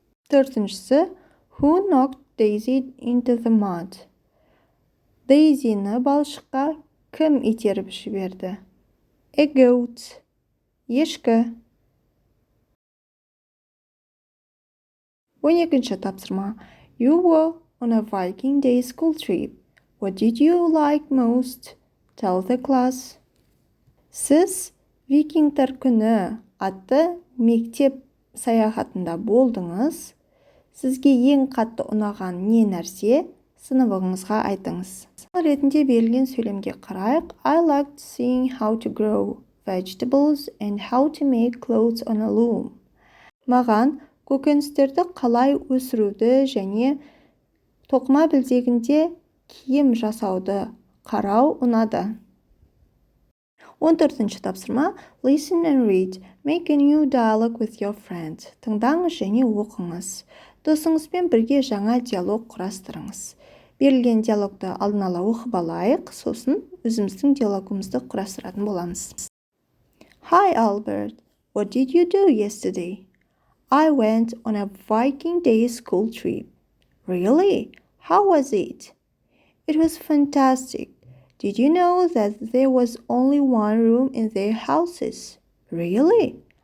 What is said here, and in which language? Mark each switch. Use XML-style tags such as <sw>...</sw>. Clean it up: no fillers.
<kk>Төртіншісі.</kk> <en>Who knocked Daisy into the mud?</en> <kk>Дейзині балшыққа кім итеріп жіберді?</kk> <en>A goat.</en> <kk>Ешкі. 12-ші тапсырма.</kk> <en>You were on a Viking day school trip. What did you like most? Tell the class.</en> <kk>Сіз викингтер күні атты мектеп саяхатында болдыңыз. Сізге ең қатты ұнаған не нәрсе? Сыныбыңызға айтыңыз. Ретінде берілген сөйлемге қарайық.</kk> <en>I liked seeing how to grow vegetables and how to make clothes on a loom.</en> <kk>Маған көкөністерді қалай өсіруді және тоқыма білдегінде киім жасауды қарау ұнады. 14-ші тапсырма.</kk> <en>Listen and read. Make a new dialogue with your friend.</en> <kk>Тыңдаңыз және оқыңыз. Досыңызбен бірге жаңа диалог құрастырыңыз. Берілген диалогты алдын ала оқып алайық, сосын өзіміздің диалогымызды құрастыратын боламыз.</kk> <en>Hi Albert, what did you do yesterday? I went on a Viking Day school trip. Really? How was it? It was fantastic. Did you know that there was only one room in their houses? Really?</en>